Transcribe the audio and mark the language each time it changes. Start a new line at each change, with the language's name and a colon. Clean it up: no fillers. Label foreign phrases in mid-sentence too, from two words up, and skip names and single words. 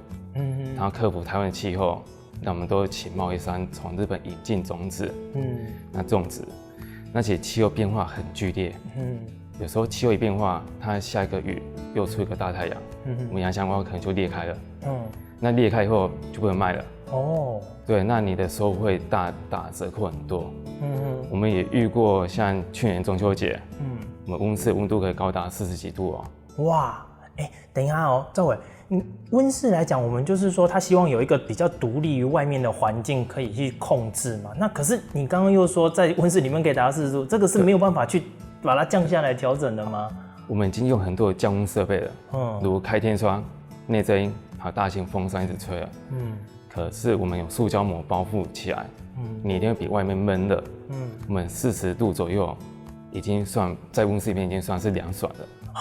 Chinese: 然後克服台灣的氣候，那我們都請貿易商從日本引進種子，那種植，那其實氣候變化很劇烈，有時候氣候一變化，它下一個雨又出一個大太陽，我們洋香瓜可能就裂開了，那裂開以後就不能賣了，對，那你的收入會大打折扣很多，我們也遇過像去年中秋節，我們溫室溫度可以高達40幾度哦，哇，等一下哦，兆偉。溫室來講，我們就是說，他希望有一個比較獨立於外面的環境可以去控制嘛。那可是你剛剛又說，在溫室裡面可以達到40度，這個是沒有辦法去把它降下來調整的嗎？我们已经用很多的降温设备了，如开天窗、内遮阴，还有大型风扇一直吹了，可是我们有塑胶膜包覆起来，你一定会比外面闷热，我们40度左右，已经算在温室里面已经算是凉爽了